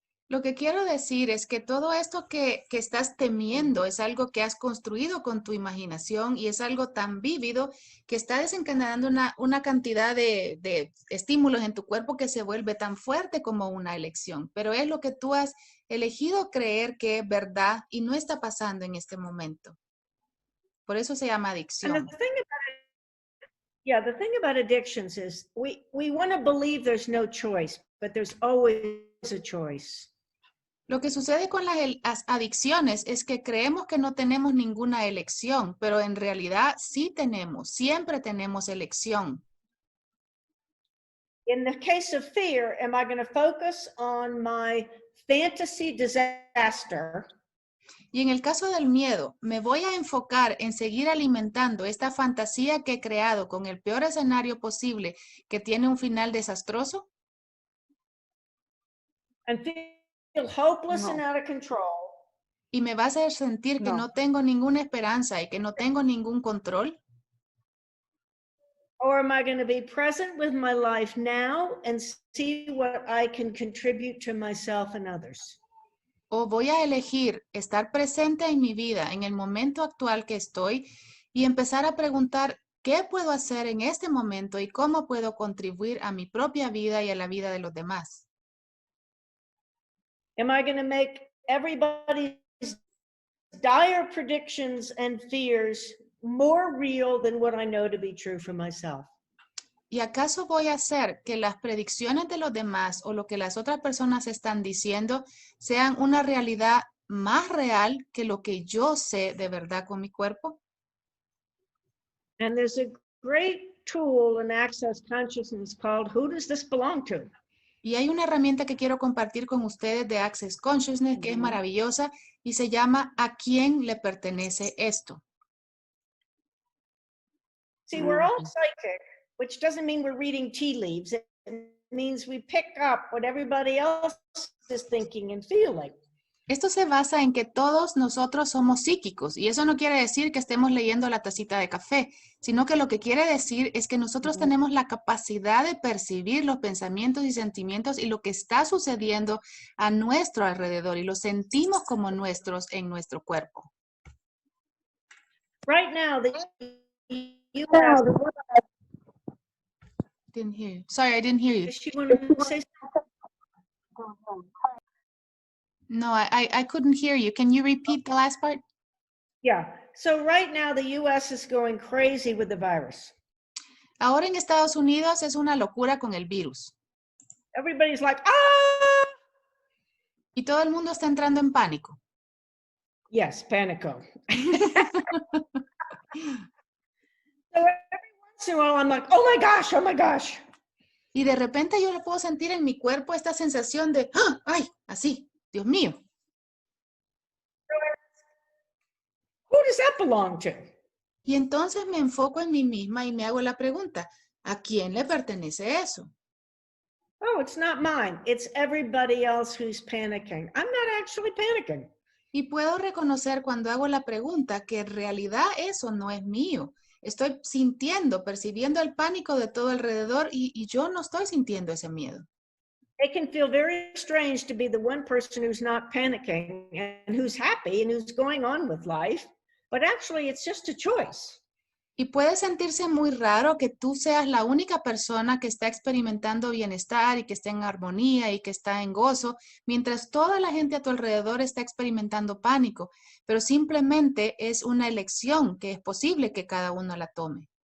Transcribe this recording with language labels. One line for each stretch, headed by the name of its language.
Spanish: Lo que quiero decir es que todo esto que estás temiendo es algo que has construido con tu imaginación y es algo tan vívido que está desencadenando una cantidad de estímulos en tu cuerpo que se vuelve tan fuerte como una elección. Pero es lo que tú has elegido creer que es verdad y no está pasando en este momento. Por eso se llama
English: And
Spanish: adicción.
English: the thing about addictions is we want to believe there's no choice, but there's always a choice.
Spanish: Lo que sucede con las adicciones es que creemos que no tenemos ninguna elección, pero en realidad sí tenemos, siempre tenemos elección.
English: In the case of fear, am I going to focus on my fantasy disaster?
Spanish: Y en el caso del miedo, ¿me voy a enfocar en seguir alimentando esta fantasía que he creado con el peor escenario posible que tiene un final desastroso?
English: And feel hopeless and No. out of control?
Spanish: ¿Y me va a hacer sentir que No. no tengo ninguna esperanza y que no tengo ningún control?
English: Or am I going to be present with my life now and see what I can contribute to myself and others?
Spanish: ¿O voy a elegir estar presente en mi vida, en el momento actual que estoy, y empezar a preguntar qué puedo hacer en este momento y cómo puedo contribuir a mi propia vida y a la vida de los demás?
English: Am I going to make everybody's dire predictions and fears more real than what I know to be true for myself?
Spanish: ¿Y acaso voy a hacer que las predicciones de los demás o lo que las otras personas están diciendo sean una realidad más real que lo que yo sé de verdad con mi cuerpo?
English: And there's a great tool in Access Consciousness called Who Does This Belong To?
Spanish: Y hay una herramienta que quiero compartir con ustedes de Access Consciousness que es maravillosa y se llama ¿A quién le pertenece esto?
English: See, we're all psychic, which doesn't mean we're reading tea leaves. It means we pick up what everybody else is thinking and feeling.
Spanish: Esto se basa en que todos nosotros somos psíquicos y eso no quiere decir que estemos leyendo la tacita de café, sino que lo que quiere decir es que nosotros tenemos la capacidad de percibir los pensamientos y sentimientos y lo que está sucediendo a nuestro alrededor y lo sentimos como nuestros en nuestro cuerpo.
English: Right now, the U.S. Didn't hear you. Sorry, I didn't hear you. Does she want to say something? No, I couldn't hear you. Can you repeat the last part? Yeah. So right now, the U.S. is going crazy with the virus.
Spanish: Ahora en Estados Unidos es una locura con el virus
English: Everybody's like, ah!
Spanish: y todo el mundo está entrando en pánico.
English: Yes, panico. So every once in a while, I'm like, oh my gosh, oh my gosh.
Spanish: Y de repente yo lo puedo sentir en mi cuerpo esta sensación de, ¡ah! ¡Ay! Así, Dios mío.
English: Who does that belong to?
Spanish: Y entonces me enfoco en mí misma y me hago la pregunta, ¿a quién le pertenece eso?
English: Oh, it's not mine. It's everybody else who's panicking. I'm not actually panicking.
Spanish: Y puedo reconocer cuando hago la pregunta que en realidad eso no es mío. Estoy sintiendo, percibiendo el pánico de todo alrededor y yo no estoy sintiendo ese miedo.
English: It can feel very strange to be the one person who's not panicking and who's happy and who's going on with life, but actually it's just a choice.
Spanish: Y puede sentirse muy raro que tú seas la única persona que está experimentando bienestar y que está en armonía y que está en gozo, mientras toda la gente a tu alrededor está experimentando pánico. Pero simplemente es una elección que es posible que cada uno la tome.